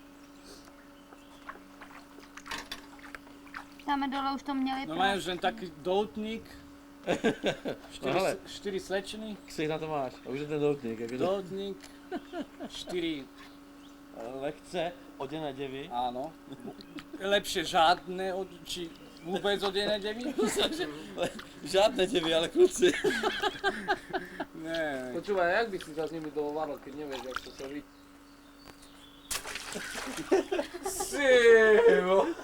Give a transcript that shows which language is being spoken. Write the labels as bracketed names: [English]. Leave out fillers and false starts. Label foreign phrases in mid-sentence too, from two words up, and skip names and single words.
[Czech] Tam dole už to měli. [Slovak] No majú už len taký doutník. [Czech] No hele. 4 slečny. Ksich na to máš, a už je ten doutník. Jakože... Doutník. 4. Lehce oděné děvy. [Slovak] Áno. Lepšie žádné, či vôbec odené devy? [Czech] Žádné děvy, ale kluci. Ne. [Slovak] Počúvaj, jak by si sa s nimi dohovaril, keď nevieš, jak to sa ví? Sivo.